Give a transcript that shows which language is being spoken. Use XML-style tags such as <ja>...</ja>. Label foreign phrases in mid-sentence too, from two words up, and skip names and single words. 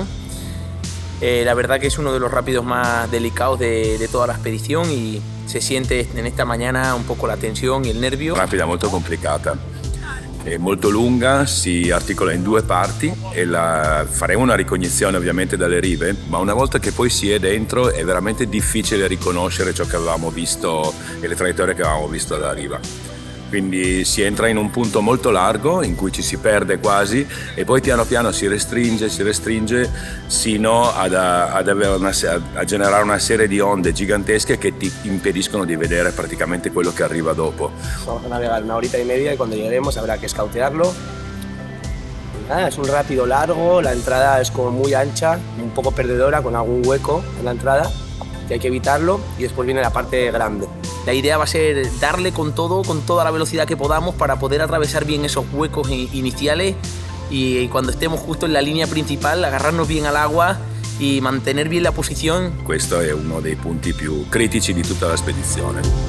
<es>La verdad que es uno de los rápidos más delicados de toda la expedición y se siente en esta mañana un poco</es> <it>la tensione e il</it> <es>nervio.</es> <it>Rapida molto complicata, è molto lunga, si articola in due parti e faremo una ricognizione ovviamente dalle rive, ma una volta che poi si è dentro è veramente difficile riconoscere ciò che avevamo visto e le traiettorie che avevamo visto dalla riva. Quindi si entra in un punto molto largo in cui ci si perde quasi e poi piano piano si restringe sino a generare una serie di onde gigantesche che ti impediscono di vedere praticamente quello che arriva dopo.</it> <es>Vamos a navegar 1 horita y media y cuando lleguemos habrá que escautearlo. Es un rápido largo, la entrada es como muy ancha, un poco perdedora con algún hueco en la entrada que hay que evitarlo y después viene la parte grande. La idea va a ser darle con todo, con toda la velocidad que podamos para poder atravesar bien esos huecos iniciales y cuando estemos justo en la línea principal agarrarnos bien al agua y mantener bien la posición.</es> <it>Questo è uno dei punti più critici di tutta la spedizione.</it>